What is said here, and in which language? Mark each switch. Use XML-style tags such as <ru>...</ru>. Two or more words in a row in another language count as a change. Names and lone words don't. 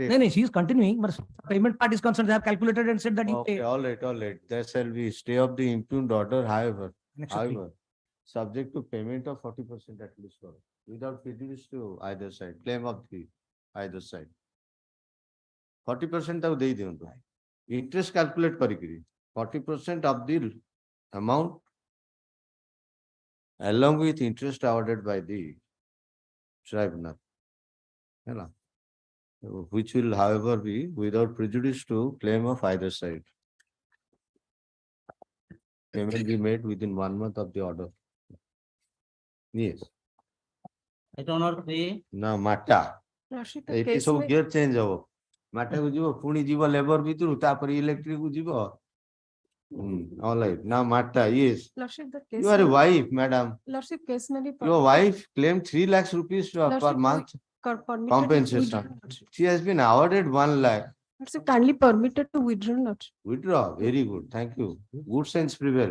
<en>No, she is continuing, but payment part is concerned. They have calculated and said that you Okay, pay. all right. There shall be stay of the impugned order, however, Next week. subject to payment of 40% at least, without prejudice to either side, claim of the either side.</en> <or>40% ତାକୁ ଦେଇ ଦିଅନ୍ତୁ।</or> <en>Interest calculate କରିକିରି 40% of the amount along with interest awarded by the tribunal.</en> <or>ହେଲା?</or> <en>Which will however be without prejudice to claim of either side. Payment be made within 1 month of the order. Yes. item number 3,</en> <or>ନା ମାଟା</or> <en>Lordship, the</en> <or>ଏଇଠି</or> <en>case</en> <or>ସବୁ</or> <en>may, gear change</en> <or>ହବ। ମାଟାକୁ ଯିବ ପୁଣି ଯିବ ଲେବର ଭିତରୁ ତାପରେ ଇଲେକ୍ଟ୍ରିକ କୁ ଯିବ।</or> <en>All right. Now Matta, yes. Lordship, the case. You are a may- wife, madam. Lordship, case may be. Your wife claimed 3 lakhs rupees per Lordship, month permitted to compensation. withdraw, Lordship. She has been awarded 1 lakh. Lordship, kindly permitted to withdraw, Lordship. Withdraw. Very good. Thank you. Good sense prevail.</en>